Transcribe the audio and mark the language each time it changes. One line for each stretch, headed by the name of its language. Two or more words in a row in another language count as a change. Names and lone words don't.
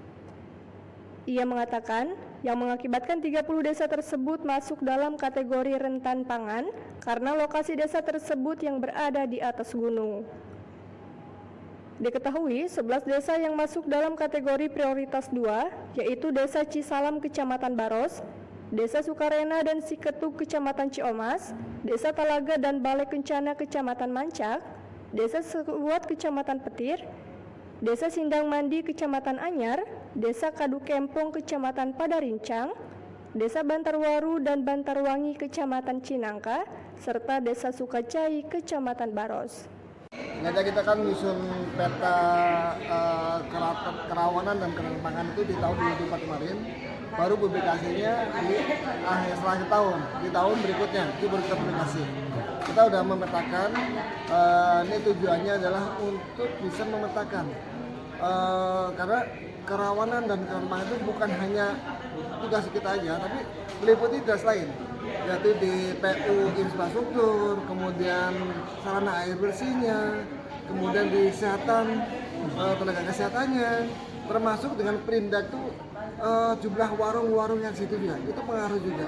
Indonesian: Ia mengatakan, yang mengakibatkan 30 desa tersebut masuk dalam kategori rentan pangan karena lokasi desa tersebut yang berada di atas gunung. Diketahui, 11 desa yang masuk dalam kategori prioritas 2, yaitu Desa Cisalam Kecamatan Baros, Desa Sukarena dan Siketuk Kecamatan Ciomas, Desa Talaga dan Balai Kencana Kecamatan Mancak, Desa Sekuat Kecamatan Petir, Desa Sindang Mandi Kecamatan Anyar, Desa Kadu Kempong Kecamatan Padarincang, Desa Bantarwaru dan Bantarwangi Kecamatan Cinangka, serta Desa Sukacai Kecamatan Baros. Kita kan menyusun peta kerawanan dan kerentanan itu di tahun 2004 kemarin. Baru publikasinya di setelah tahun, di tahun berikutnya itu baru kita publikasi. Kita sudah memetakan, ini tujuannya adalah untuk bisa memetakan, karena kerawanan dan kerentanan itu bukan hanya tugas kita aja, tapi meliputi tugas lain, yaitu di PU infrastruktur, kemudian sarana air bersihnya, kemudian di kesehatan, tenaga kesehatannya, termasuk dengan Perindak itu jumlah warung-warung yang situ juga, itu pengaruh juga.